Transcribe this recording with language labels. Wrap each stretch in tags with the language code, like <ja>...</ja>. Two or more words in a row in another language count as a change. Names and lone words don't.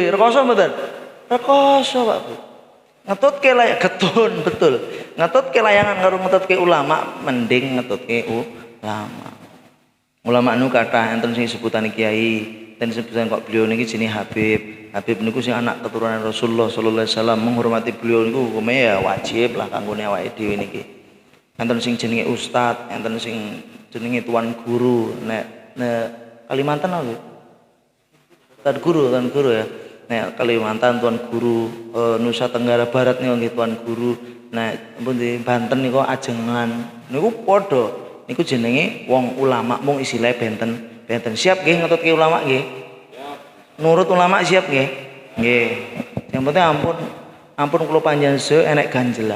<jv>Rekoso mboten? Rekoso, Pak Bu. Ngetutke layangan getun betul. Ngetutke layangan karo ngetutke ulama mending ngetutke ulama. Ulama nu kathah enten sing sebutan kiai, enten sebutan kok beliau niki jenenge Habib. Habib niku sing anak keturunan Rasulullah</jv> <ar>صلى الله عليه وسلم,</ar> <jv>menghormati beliau niku hukume ya wajib lah kanggone awake dhewe niki. Enten sing jenenge ustaz, enten sing jenenge tuan guru. Nek Kalimantan apa? Tuan guru ya. Nek Kalimantan tuan guru, Nusa Tenggara Barat niku nggih tuan guru. Nek pundi Banten niku ajengan. Niku padha. Niku jenenge wong ulama mung istilah benten. Siap nggih ngetutke ulama nggih? Nurut ulama siap nggih? Nggih.</jv> <id>Yang penting</id> <jv>ampun kula panjenengan enek ganjelan.</jv>